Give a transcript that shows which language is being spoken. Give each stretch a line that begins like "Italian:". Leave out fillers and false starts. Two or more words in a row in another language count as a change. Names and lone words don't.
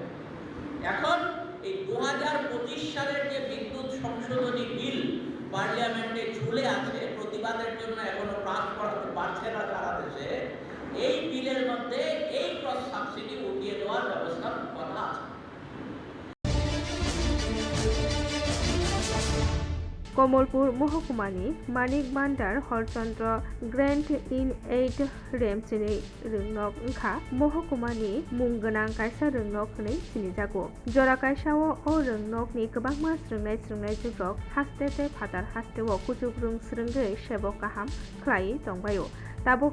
Bangla: এখন এই 2025 সালের যে বিদ্যুৎ সংশোধনী বিল পার্লামেন্টে ঝুলে আছে, প্রতিবাদের জন্য এখনো পাস করাতে পারছে না সারা দেশে, এই বিলের মধ্যে এই ক্রস সাবসিডি উঠিয়ে দেওয়ার ব্যবস্থার কথা আছে।
Kok Borok: कमलपुर महकुमानि मानिक बान्दार हरचन्द्र ग्रेन्ड इन 8 रेमचिनि रोंनक ओंखा महकुमानि मुंगोनां कायसा रोंनक होनै सिनिजागौ जरा कायसाओ ओ रोंनकनि गोबांमा स्रोंनाय जुगरक हास्तेते फादार हास्तेओ कुजुग्रुं स्रोंगै सेबक गाहाम ख्लायै दंबायो ताबुक